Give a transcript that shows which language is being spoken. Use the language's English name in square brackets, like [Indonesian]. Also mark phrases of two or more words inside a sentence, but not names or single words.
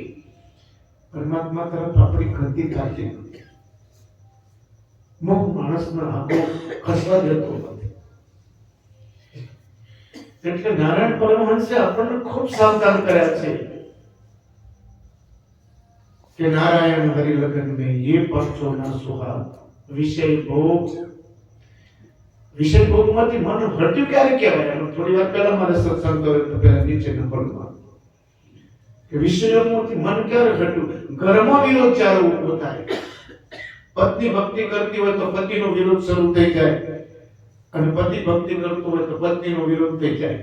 [Gujarati] પરમાત્મા તરફ આપણી ગતિ થતી નથી. મોહ માણસના આગળ ખસવા દેતો નથી. એટલે નારાયણ પરમહંસે આપણને ખૂબ સાવધાન કર્યા છે કે [Hindi] नारायण हरि लगन में ये पंचो ना सुहाग. [Gujarati] વિષય ભોગમાંથી મન હટ્યું ક્યારે કહેવાય? થોડી વાર પહેલા મારે સત્સંગ કર્યો તો પહેલા નીચેના પદમાં કે વિષયોમાંથી મન ક્યારે હટ્યું? ઘરમાં વિરોધ જ્યારે ઉભો થાય, પત્ની ભક્તિ કરતી હોય તો પતિનો વિરોધ શરૂ થઈ જાય, અને પતિ ભક્તિ કરતો હોય તો પત્નીનો વિરોધ થઈ જાય.